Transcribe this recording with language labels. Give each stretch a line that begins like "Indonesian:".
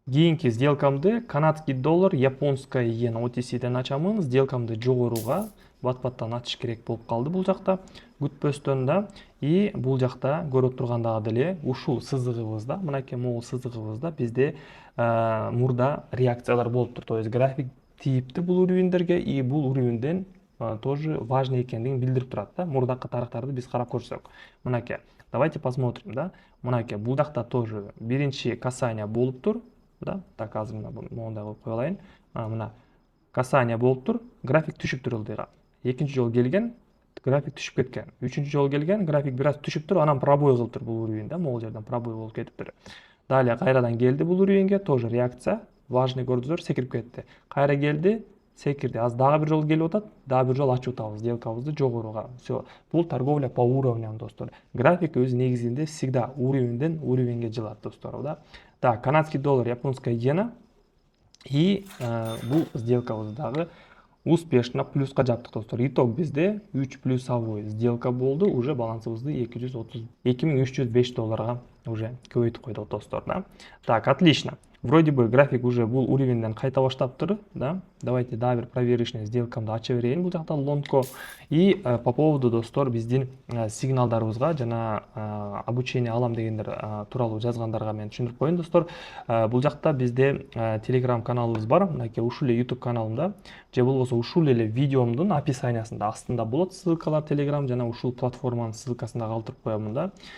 Kyrgyz: Кийинки сделкамды канадский доллар, японская иена OTC'ден ачамын. Сделкамды жогоруга бат-баттан ачыш керек болуп калды бул жакта, күтпөстөн да. И бул жакта көрүп тургандагы деле ушул сызыгыбызда, мынакей могул сызыгыбызда бизде мурда реакциялар болуптур. То есть график тийипти бул уровеньдерге, и бул уровеньден тоже важный экендигин билдирип турат, да. Мурдакы тарыхтарды биз карап көрсөк.
Russian: Мынакей, давайте посмотрим, да.
Kyrgyz: Мынакей, бул жакта тоже биринчи касание болуптур, да. Так, азыр моундай кылып кое алайын. Мына касание болуптур, график түшүптүр ылдыйга. Экинчи жолу келген, график түшүп кеткен. Үчүнчү жолу келген, график бир аз түшүп туруп, анан пробой кылып тур бул уровень да, могул жерден пробой болуп кетиптир. Далее кайрадан келди бул уровеньге, тоже реакция, важный көрдүңүздөр, секирип кетти. Кайра келди, секирди. Азыр дагы бир жолу келип атат, дагы бир жолу ачып атабыз сделкабызды жогоруга.
Russian: Все.
Kyrgyz: Бул
Russian: торговля по уровням,
Kyrgyz: достор. График өз негизинде всегда уровеньден уровеньге жылат, достор, да.
Russian: Так, канадский доллар, японская иена.
Kyrgyz: И бул сделкабыз дагы успешно плюска жаптык, достор. Итог бизде 3 плюсовой сделка болду. Уже балансыбызды 2305 долларга уже көбөйтүп койдук, достор, да.
Russian: Так, отлично. Вроде бы график уже бул уровеньден кайта баштаптыр, да.
Kyrgyz: Давайте дагы бир проверочный сделкамды ача берейин бул жакта лонгко. И по поводу, достор, биздин сигналдарыбызга жана обучение алам дегендер тууралуу жазгандарга мен түшүндүрүп коеюн, достор. Бул жакта бизде телеграм каналыбыз бар, мынакей ушул эле YouTube каналымда, же болбосо ушул эле видеомдун описаниясында астында болот ссылкалар телеграм жана ушул платформанын ссылкасын да калтырып коёмун да.